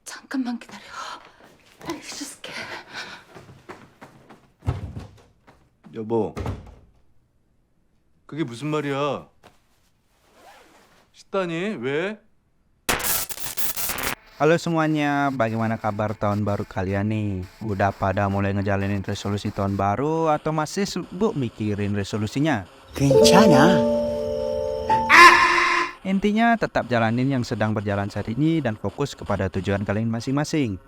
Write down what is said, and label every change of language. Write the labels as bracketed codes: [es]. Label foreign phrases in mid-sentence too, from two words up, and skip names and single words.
[ko] 잠깐만 기다려. 빨리 해줄게. 여보, 그게 무슨 말이야? 식단이 왜? [id] Halo semuanya, bagaimana kabar tahun baru kalian nih? Udah pada mulai ngejalanin resolusi tahun baru atau masih sibuk mikirin resolusinya? [ko] 괜찮아. [id] Intinya tetap jalanin yang sedang berjalan saat ini dan fokus kepada tujuan kalian masing-masing.